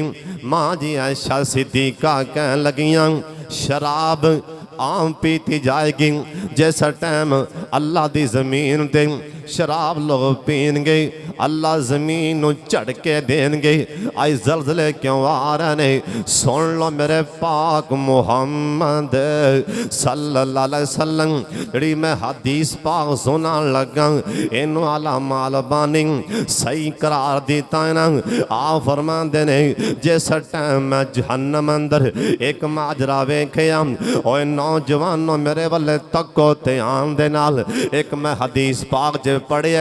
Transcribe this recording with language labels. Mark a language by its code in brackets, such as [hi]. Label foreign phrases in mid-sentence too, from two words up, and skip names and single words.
[pa] ਮਾਂ ਜੀ ਆਇਸ਼ਾ ਸਿੱਦੀਕਾ ਕਹਿਣ ਲੱਗੀਆਂ, ਸ਼ਰਾਬ ਆਮ ਪੀਤੀ ਜਾਏਗੀ। ਜਿਸ ਟਾਈਮ ਅੱਲ੍ਹਾ ਦੀ ਜ਼ਮੀਨ ਤੇ ਸ਼ਰਾਬ ਲੋਗ ਪੀਣਗੇ, ਅੱਲ੍ਹਾ ਜ਼ਮੀਨ ਨੂੰ ਝਟਕੇ ਦੇਣਗੇ। ਆਈ ਜ਼ਲਜ਼ਲੇ ਕਿਉਂ ਆ ਰਹੇ ਨੇ? ਸੁਣ ਲੋ ਮੇਰੇ ਪਾਕ ਮੁਹੰਮਦ [ar] صلى الله عليه وسلم, [pa] ਜਿਹੜੀ ਮੈਂ ਹਦੀਸ ਪਾਕ ਸੁਣਾਨ ਲੱਗਾ, ਇਹਨੂੰ ਆਲਾ ਮਾਲਬਾਨੀ ਸਹੀ ਕਰਾਰ ਦਿੱਤਾ ਹੈ ਨਾ। ਆ ਫ਼ਰਮਾਂਦੇ ਨੇ, ਜਿਸ ਟਾਈਮ ਮੈਂ ਜਹੰਨਮ ਅੰਦਰ ਏਕ ਮਾਜਰਾ ਵੇਖਿਆ, ਓਏ ਨੌਜਵਾਨੋ ਮੇਰੇ ਵਾਲੇ ਤੱਕੋ ਧਿਆਨ ਦੇ ਨਾਲ, ਏਕ ਮੈਂ ਹਦੀਸ ਪਾਕ ਚ ਪੜ੍ਹਿਆ,